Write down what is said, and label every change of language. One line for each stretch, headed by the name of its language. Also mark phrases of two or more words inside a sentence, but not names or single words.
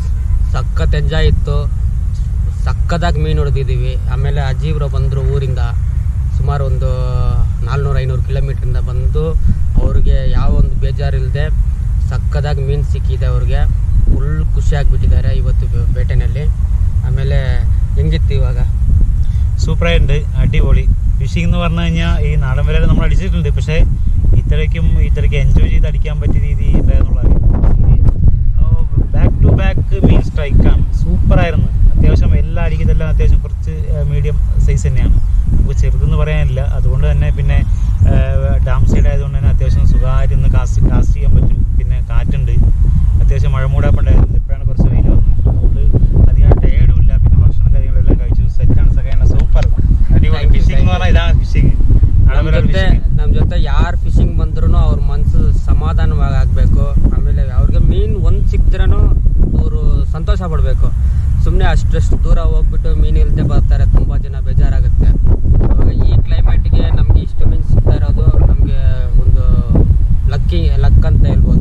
Kannada: ಸಖತ್ ಎಂಜಾಯ್ ಇತ್ತು, ಸಕ್ಕದಾಗಿ ಮೀನು ಹೊಡೆದಿದ್ದೀವಿ. ಆಮೇಲೆ ಅಜ್ಜಿಬ್ರು ಬಂದರು ಊರಿಂದ, ಸುಮಾರು ಒಂದು 400-500 ಕಿಲೋಮೀಟ್ರಿಂದ ಬಂದು ಅವ್ರಿಗೆ ಯಾವ ಒಂದು ಬೇಜಾರಿಲ್ಲದೆ ಸಕ್ಕದಾಗಿ ಮೀನು ಸಿಕ್ಕಿದೆ. ಅವ್ರಿಗೆ ಫುಲ್ ಖುಷಿಯಾಗಿಬಿಟ್ಟಿದ್ದಾರೆ ಇವತ್ತು ಬೇಟೆನಲ್ಲಿ. ആമേലെ എങ്കിത്തി ഇವಾಗ
Malayalam: സൂപ്പറായിട്ടുണ്ട്, അടിപൊളി. ഫിഷിംഗ് എന്ന് പറഞ്ഞു കഴിഞ്ഞാൽ ഈ നാടൻ വല നമ്മൾ അടിച്ചിട്ടുണ്ട്, പക്ഷേ ഇത്രയ്ക്ക് എൻജോയ് ചെയ്ത് അടിക്കാൻ പറ്റിയ രീതി ഇല്ലാന്നുള്ളത്.
English: back to back
Malayalam: മീൻ സ്ട്രൈക്കാണ്, സൂപ്പറായിരുന്നു. അത്യാവശ്യം എല്ലാ അടിക്കുന്നതെല്ലാം അത്യാവശ്യം കുറച്ച്
English: medium size
Malayalam: തന്നെയാണ്, നമുക്ക് ചെറുതെന്ന് പറയാനില്ല. അതുകൊണ്ട് തന്നെ പിന്നെ
English: dam side
Malayalam: ആയതുകൊണ്ട് തന്നെ അത്യാവശ്യം സുഖമായിട്ട് ഇന്ന് കാസ്റ്റ് ചെയ്യാൻ പറ്റും. പിന്നെ കാറ്റുണ്ട്, അത്യാവശ്യം മഴ മൂടാപ്പുണ്ടായിരുന്നു. ഇപ്പോഴാണ് കുറച്ച് വെയിൽ വന്നത്, അതുകൊണ്ട് അധികം ടയേർഡും ഇല്ല. പിന്നെ ഭക്ഷണം കാര്യങ്ങളെല്ലാം കഴിച്ചു, സെറ്റാണ്.
English: second super
Malayalam: അടിപൊളി. ഫിഷിംഗ് എന്ന് പറഞ്ഞാൽ ഇതാണ് ഫിഷിംഗ്.
Kannada: ನಮ್ಮ ಜೊತೆ ಯಾರು ಫಿಶಿಂಗ್ ಬಂದ್ರೂ ಅವ್ರ ಮನಸ್ಸು ಸಮಾಧಾನವಾಗಿ ಆಗಬೇಕು. ಆಮೇಲೆ ಅವ್ರಿಗೆ ಮೀನು ಒಂದು ಸಿಕ್ಕಿದ್ರೂ ಅವರು ಸಂತೋಷ ಪಡಬೇಕು. ಸುಮ್ಮನೆ ಅಷ್ಟಷ್ಟು ದೂರ ಹೋಗ್ಬಿಟ್ಟು ಮೀನು ಇಲ್ಲದೆ ಬರ್ತಾರೆ, ತುಂಬ ಜನ ಬೇಜಾರಾಗುತ್ತೆ. ಅವಾಗ ಈ ಕ್ಲೈಮೇಟ್ಗೆ ನಮಗೆ ಇಷ್ಟು ಮೀನು ಸಿಗ್ತಾ ಇರೋದು ನಮಗೆ ಒಂದು ಲಕ್ ಅಂತ ಹೇಳ್ಬೋದು.